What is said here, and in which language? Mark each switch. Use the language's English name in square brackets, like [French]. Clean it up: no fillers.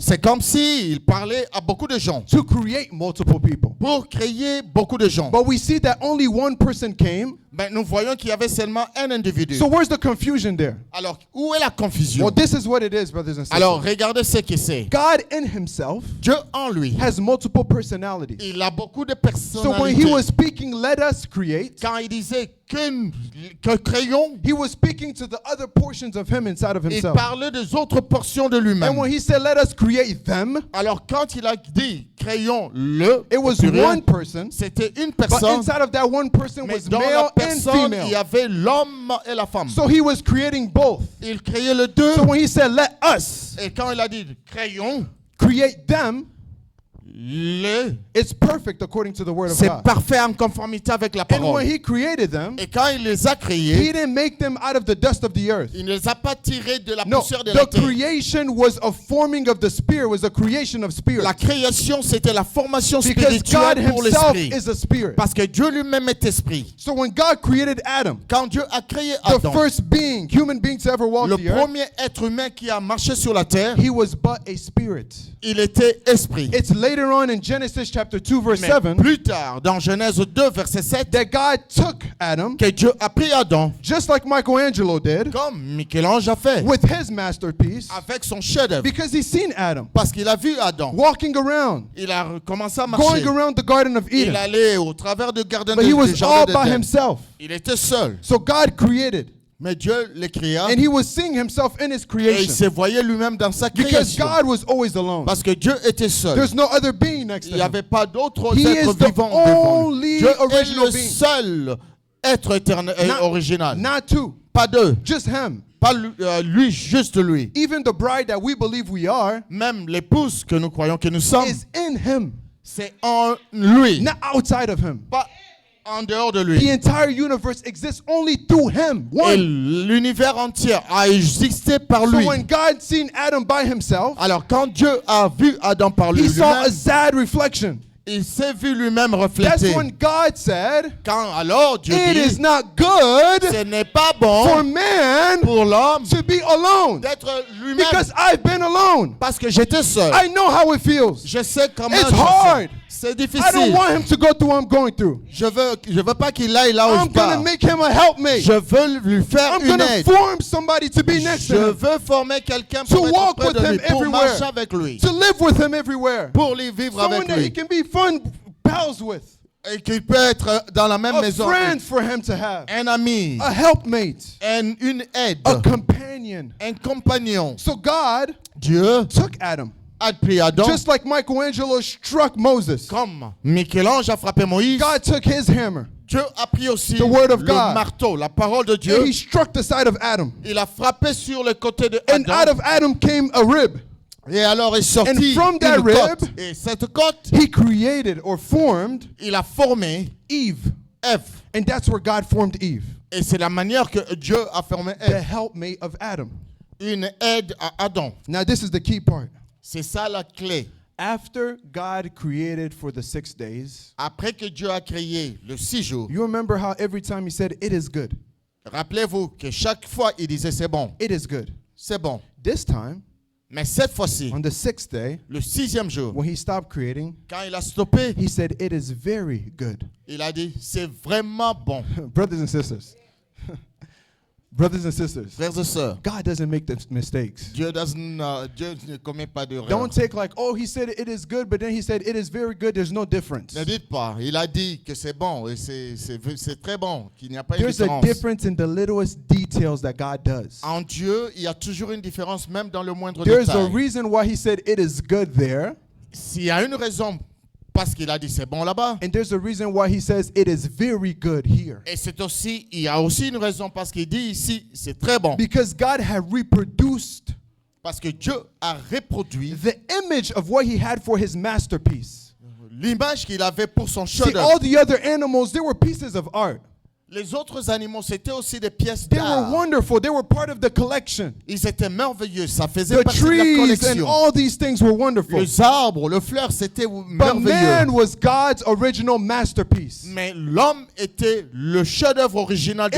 [French] C'est comme s'il parlait à beaucoup de gens. [English] to create multiple people. [French] Pour créer beaucoup de gens. [English] But we see that only one person came. [French] Mais nous voyons qu'il y avait seulement un individu. [English] So where's the confusion there? [French] Alors, où est la confusion? [English] Well, this is what it is, brothers and sisters. [French] Alors, regardez ce que c'est. [English] God in himself [French] Dieu en lui, [English] has multiple personalities. [French] il a beaucoup de [English] So when he [French] personnalités. [English] was speaking, let us create, [French] Quand il disait que créons, [English] he was speaking to the other portions of him inside of [French] il [English] himself. [French] parlait des autres portions de [English] And [French] lui-même. [English] when he said, let us create them, [French] Alors, quand il a dit créons le, [English] it was [French] pluriel, [English] one person, [French] c'était une [English] but [French] personne. [English] inside of that one person [French] Mais [English] was [French] dans la [English] male and [French] personne, il y [English] female. [French] avait l'homme et la femme. [English] So he was creating both. [French] Il créait les deux. [English] So when he said, let us [French] Et quand il a dit créons [English] create them, [French] le, [English] it's perfect according to the word of [French] c'est [English] God. [French] parfait en conformité avec la [English] And when [French] parole. [English] he created them, [French] Et quand il les a [English] he [French] créés, [English] didn't make them out of the dust of the earth. [French] il ne les a pas tirés de la [English] No, [French] poussière de la [English] the [French] terre. [English] creation was a forming of the spirit, was a creation of spirit. [French] La création, c'était la formation [English] Because God [French] spirituelle pour [English] himself [French] l'esprit. [English] is a spirit. [French] Parce que Dieu lui-même est esprit. [English] So when God created Adam, [French] Quand Dieu a créé [English] the [French] Adam, [English] first being, human being to ever walk [French] le [English] the earth, [French] premier être humain qui a marché sur la terre, [English] he was but a spirit. [French] il était esprit. [English] It's later later on in Genesis chapter 2 verse [French] Mais [English] 7, [French] plus tard, dans Genèse 2, verset 7, [English] that God took Adam, [French] que Dieu a pris Adam, [English] just like Michelangelo did, [French] comme Michel-Ange a fait, [English] with his masterpiece, [French] avec son chef-d'œuvre. [English] because he's seen Adam [French] Parce qu'il a vu Adam. [English] walking around, [French] Il a commencé à marcher. [English] going around the Garden of [French] Il [English] Eden. [French] allait au travers du jardin [English] But he [French] du [English] was all [French] jardin [English] by [French] d'Éden. [English] himself. [French] Il était seul. [English] So God created, [French] Mais Dieu le créa. [English] and he was seeing himself in his [French] Et il [English] creation, [French] se voyait lui-même dans sa [English] because [French] création. [English] God was always alone. [French] Parce que Dieu était seul. [English] There's no other being next [French] Il [English] to [French] n'y [English] him. [French] avait pas d'autre [English] He [French] être [English] is the [French] vivant devant lui. [English] only [French] Dieu est [English] original [French] le [English] being. [French] seul être éternel et [English] Not- [French] original. [English] Not two, [French] Pas deux. [English] just him. [French] Pas lui, juste lui. [English] Even the bride that we believe we are [French] Même l'épouse que nous croyons que nous sommes, [English] is in him, [French] c'est en lui. [English] not outside of him. [French] Pas en dehors de [English] The [French] lui. [English] entire universe exists only through him. [French] Et [English] One. [French] l'univers entier a existé par [English] So [French] lui. [English] when God seen Adam by himself, [French] Alors quand Dieu a vu Adam par [English] he saw a [French] lui-même, [English] sad reflection. [French] il s'est vu lui-même [English] That's [French] refléter. [English] when God said, [French] Quand alors Dieu [English] it is [French] dit, [English] not good [French] ce n'est pas [English] for [French] bon [English] man [French] pour l'homme [English] to be alone, [French] d'être lui-même. [English] because I've been alone. [French] Parce que j'étais seul. [English] I know how it feels. [French] Je sais comment [English] It's [French] je [English] hard. [French] sens. C'est [English] I don't [French] difficile. [English] want him to go through what I'm going through. [French] Je veux pas qu'il aille là où [English] I'm [French] je [English] going to [French] pars. [English] make him a helpmate. [French] Je veux lui faire [English] I'm going [French] une [English] to [French] aide. [English] form somebody to be next [French] Je [English] to him, [French] veux former quelqu'un [English] To [French] pour être [English] walk [French] près [English] with [French] de [English] him [French] lui, pour [English] everywhere. [French] marcher avec lui, [English] to live with him everywhere. [French] pour lui vivre [English] Someone [French] avec [English] that he [French] lui. [English] can be fun pals with. [French] Et qu'il peut être dans la même [English] A [French] maison. [English] friend for him to have. [French] Un ami, [English] A helpmate. [French] une aide, [English] A companion. [French] un compagnon. [English] So God [French] Dieu [English] took Adam. [French] a pris Adam. [English] Just like Michelangelo struck Moses. [French] Comme Michel-Ange a frappé Moïse, [English] God took his hammer. [French] Dieu a pris aussi [English] The word of [French] le [English] God. [French] marteau, la parole de Dieu. [English] And he struck the side of Adam. [French] Il a frappé sur le côté de [English] And out [French] Adam. [English] of Adam came a rib. [French] Et alors est sorti [English] And from that [French] une [English] rib, [French] côte. Et cette côte, [English] He created or formed [French] il a formé [English] Eve. [French] Ève. [English] And that's where God formed Eve. [French] Et c'est la manière que Dieu a formé [English] The [French] Ève. [English] helpmate of Adam. [French] Une aide à Adam. [English] Now this is the key part. [French] C'est ça la clé. [English] After God created for the 6 days, [French] Après que Dieu a créé le 6 jours, [English] you remember how every time He said, it is good. [French] rappelez-vous que chaque fois il disait c'est bon, [English] It is good. [French] c'est bon. [English] This time, [French] Mais cette fois-ci, [English] on the 6th day, [French] le 6e jour, [English] when He stopped creating, [French] quand il a stoppé, [English] He said, it is very good. [French] il a dit c'est vraiment bon. [English] Brothers and sisters. Brothers and sisters. [French] Frères et sœurs, [English] God doesn't make the mistakes. [French] Dieu ne commet pas d'erreur. [English] Don't take like, oh, He said it is good, but then He said it is very good. There's no difference. [French] Ne dites pas, il a dit que c'est bon et c'est très bon, qu'il n'y a pas une [English] There's a [French] différence. [English] difference in the littlest details that God does. [French] En Dieu, il y a toujours une différence, même dans le moindre [English] There's a [French] détail. [English] reason why He said it is good there, [French] S'il y a une raison, parce qu'il a dit c'est bon là-bas, [English] and there's a reason why He says it is very good here. [French] et il y a aussi une raison parce qu'il dit ici c'est très bon, [English] Because God had reproduced [French] parce que Dieu a reproduit [English] the image of what He had for His masterpiece. [French] l'image qu'il avait pour son [English] See, all [French] chef-d'œuvre. [English] the other animals, they were pieces of art. [French] Les autres animaux, c'était aussi des pièces [English] They were [French] d'art. [English] wonderful. They were part of the collection. [French] Ils étaient merveilleux, ça faisait [English] The [French] partie de la [English] trees and [French] collection. [English] all these things were wonderful. [French] Les arbres, le fleur, c'était [English] But man [French] merveilleux. [English] was God's original masterpiece. [French] Mais l'homme était le chef-d'œuvre original de